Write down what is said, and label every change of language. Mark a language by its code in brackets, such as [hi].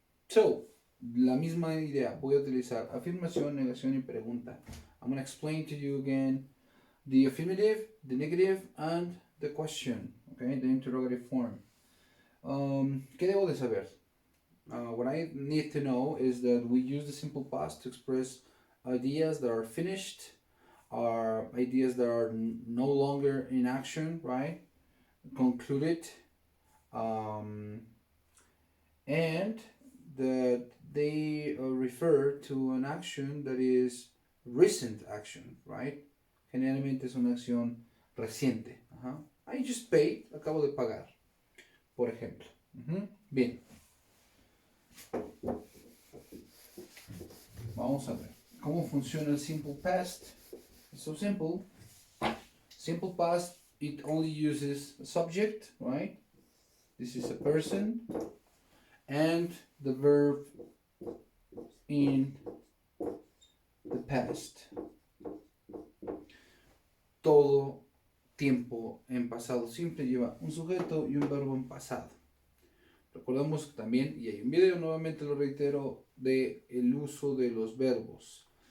[es] So, la misma idea. Voy a utilizar afirmación, negación y pregunta. [en] I'm going to explain to you again the affirmative, the negative, and the question. Okay, the interrogative form. [es] ¿Qué debo de saber? [en] What I need to know is that we use the simple past to express ideas that are finished, are ideas that are no longer in action, right? Concluded, and that they refer to an action that is recent action, right? [es] Generalmente es una acción reciente. [en] I just paid, [es] acabo de pagar, por ejemplo. Bien. Vamos a ver cómo funciona el simple past. [en] It's so simple. Simple past, it only uses a subject, right? This is a person, and the verb in the past. [es] Todo tiempo en pasado simple lleva un sujeto y un verbo en pasado. Recordemos también, y hay un video, nuevamente lo reitero, de el uso de los verbos.